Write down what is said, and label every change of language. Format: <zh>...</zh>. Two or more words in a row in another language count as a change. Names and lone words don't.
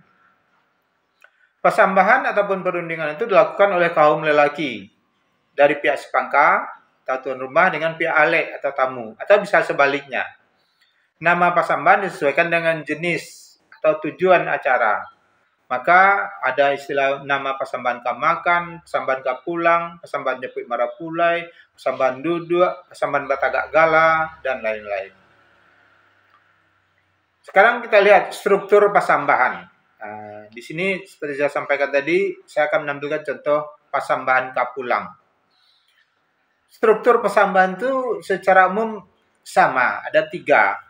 <id>Pasambahan ataupun perundingan itu dilakukan oleh kaum lelaki dari pihak sepangka atau tuan rumah dengan pihak alek atau tamu, atau bisa sebaliknya. Nama pasambahan disesuaikan dengan jenis atau tujuan acara. Maka ada istilah nama pasambahan kamakan, pasambahan kapulang, pasambahan jepit marapulai, pasambahan duduk, pasambahan batagak gala, dan lain-lain. Sekarang kita lihat struktur pasambahan. Di sini seperti saya sampaikan tadi, saya akan menampilkan contoh pasambahan kapulang. Struktur pasambahan itu secara umum sama, ada 3.</id>